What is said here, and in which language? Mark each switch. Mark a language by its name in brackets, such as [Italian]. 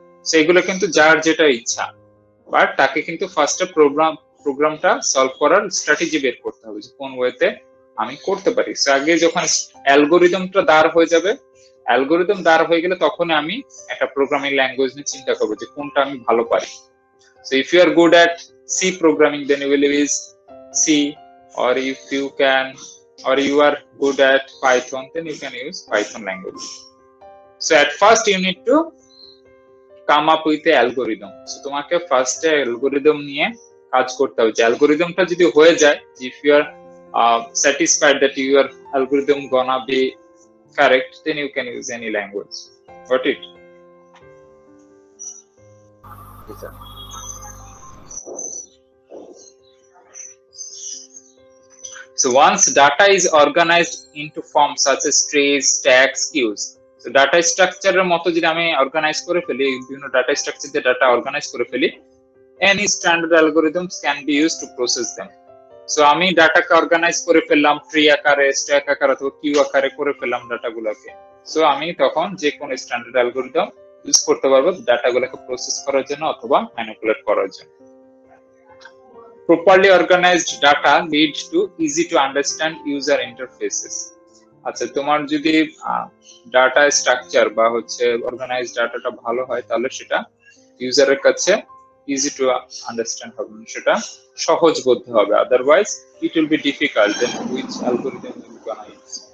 [Bangla] সেইগুলো কিন্তু যার যেটা ইচ্ছা, বাট তাকে কিন্তু ফার্স্টে প্রোগ্রামটা সলভ করার স্ট্র্যাটেজি বের করতে হবে যে কোন ওয়েতে আমি করতে পারি। সো আগে যখন অ্যালগোরিদমটা দাঁড় হয়ে যাবে, অ্যালগোরিদম দাঁড় হয়ে গেলে তখন আমি একটা প্রোগ্রামিং ল্যাঙ্গুয়েজ নিয়ে চিন্তা করবো যে কোনটা আমি ভালো পারি। [English] So if you are good at C programming, then you will use C, or if you can, or you are good at Python, then you can use Python language. So at first you need to come up with a algorithm. So [Bangla] তোমাকে first algorithm নিয়ে কাজ করতে হবে। যে অ্যালগোরিদমটা যদি হয়ে যায়, [English] if you are satisfied that your algorithm gonna be correct, then you can use any language. Got it? Yes, sir. So once data is organized into forms such as trays, stacks, queues. [Bangla] So data structure এর মতো যদি আমি organise করে ফেলি, বিভিন্ন data structure দিয়ে data organise করে ফেলি, [English] any standard algorithms can be used to process them. [Bangla] So আমি ডাটাকে অর্গানাইজ করে ফেললাম ট্রি আকারে, স্ট্যাক আকারে অথবা কিউ আকারে করে ফেললাম ডাটাগুলোকে। সো আমি তখন যে কোনো স্ট্যান্ডার্ড অ্যালগরিদম ইউজ করতে পারবো ডাটাগুলোকে প্রসেস করার জন্য অথবা ম্যানিপুলেট করার জন্য। [English] Properly organized data leads to easy to understand user interfaces. [Bangla] আচ্ছা, তোমার যদি ডাটা স্ট্রাকচার বা হচ্ছে অর্গানাইজড ডাটাটা ভালো হয়, তাহলে সেটা ইউজারের কাছে ইজি টু আন্ডারস্ট্যান্ড হবে, সেটা সহজবোধ্য হবে। [English] Otherwise it will be difficult then which algorithm you gonna use.